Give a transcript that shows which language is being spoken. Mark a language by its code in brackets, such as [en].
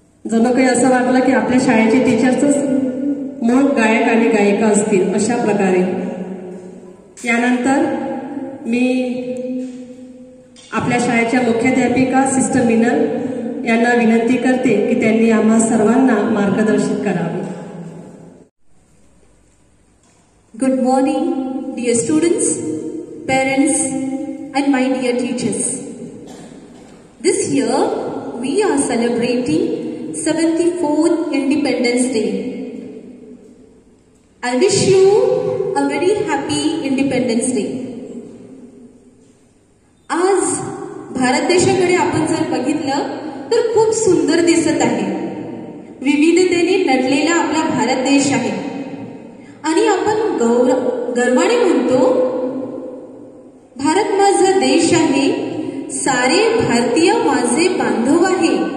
[mr] जणू काही असं वाटलं की आपल्या शाळेचे टीचर्सच मूळ गायक आणि गायिका असतील अशा प्रकारे. यानंतर मी आपल्या शाळेच्या मुख्याध्यापिका सिस्टर मिनल यांना विनंती करते की त्यांनी आम्हा सर्वांना मार्गदर्शित करावे. [en] Good morning, dear students, parents, and my dear teachers. This year, we are celebrating 74th Independence Day. I wish you a very happy Independence Day. [mr] आज भारत देशाकडे आपण जर बघितलं तर खूप सुंदर दिसत आहे. विविधतेने नटलेला आपला भारत देश आहे आणि आपण गर्वाने म्हणतो भारत माझा देश आहे, सारे भारतीय माझे बांधव आहे.